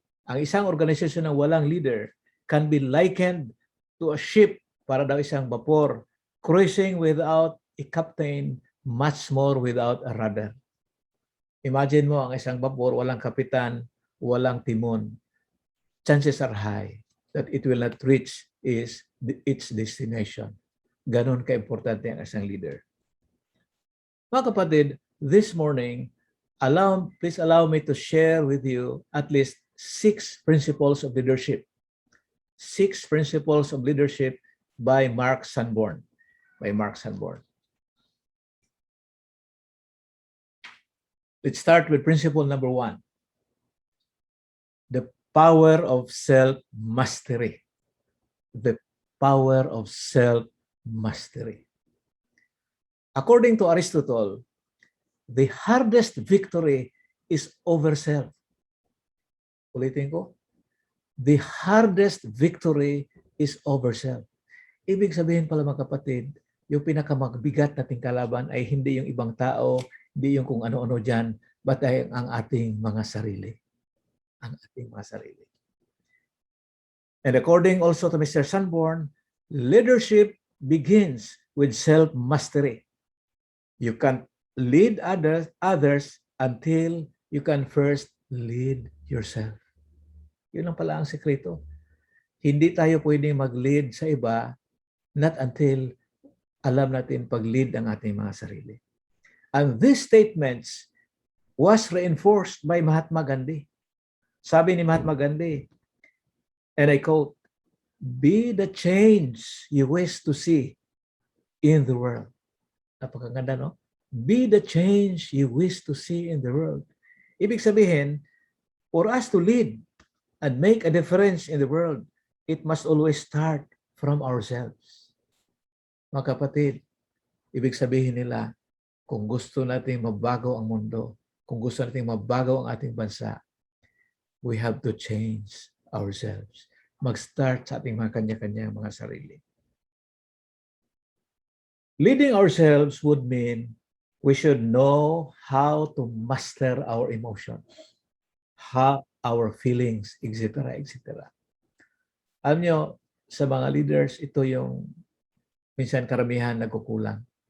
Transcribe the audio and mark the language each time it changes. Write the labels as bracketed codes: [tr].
[tl] Ang isang organization na walang leader [en] can be likened to a ship, [tl] para daw isang vapor, [en] cruising without a captain, much more without a rudder. [tl] Imagine mo ang isang vapor, walang kapitan, walang timon. [en] Chances are high that it will not reach its destination. [tl] Ganon ka-importante ang isang leader. Mga kapatid, [en] this morning, please allow me to share with you at least 6 principles of leadership. 6 principles of leadership by Mark Sanborn. Let's start with principle number 1. The power of self-mastery. The power of self-mastery. According to Aristotle, the hardest victory is over self. [tl] Ulitin ko. [en] The hardest victory is over self. [tl] Ibig sabihin pala mga kapatid, yung pinakamagbigat nating kalaban ay hindi yung ibang tao, hindi yung kung ano-ano dyan, but ay ang ating mga sarili. Ang ating mga sarili. [en] And according also to Mr. Sanborn, leadership begins with self-mastery. You can't lead others until you can first lead yourself. [tl] Yun lang pala ang sekreto. Hindi tayo pwedeng mag-lead sa iba not until alam natin pag-lead ang ating mga sarili. [en] And these statements was reinforced by Mahatma Gandhi. [tl] Sabi ni [en] Mahatma Gandhi, and I quote, "Be the change you wish to see in the world." [tl] Napakaganda, no? [en] Be the change you wish to see in the world. [tl] Ibig sabihin, [en] for us to lead and make a difference in the world, it must always start from ourselves. [tl] Mga kapatid, ibig sabihin nila, kung gusto nating mabago ang mundo, kung gusto nating mabago ang ating bansa, [en] we have to change ourselves. [tl] Mag-start sa ating mga kanya-kanyang mga sarili. [en] Leading ourselves would mean we should know how to master our emotions, how our feelings, etc., etc. [tl] Alam nyo, sa mga leaders, ito yung minsan karamihan nagkukulang.